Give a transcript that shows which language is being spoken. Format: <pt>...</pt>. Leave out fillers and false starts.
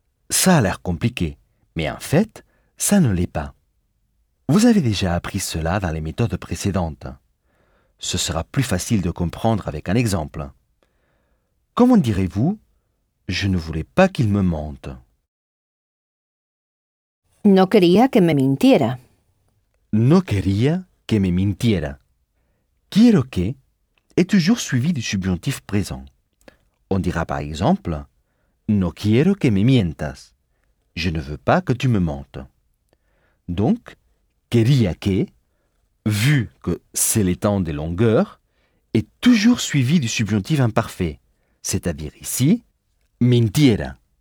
<fr>Ça a l'air compliqué, mais en fait, ça ne l'est pas. Vous avez déjà appris cela dans les méthodes précédentes. Ce sera plus facile de comprendre avec un exemple. Comment direz-vous « je ne voulais pas qu'il me mente » ?</fr> <es>No quería que me mintiera. No quería que me mintiera.</es> <fr>Quiero que est toujours suivi du subjonctif présent. On dira par exemple «</fr> <es>no quiero que me mientas</es> <fr>» « je ne veux pas que tu me mentes ». Donc, « quería que » vu que c'est les temps des longueurs, est toujours suivi du subjonctif imparfait, c'est-à-dire ici, mintiera.</fr>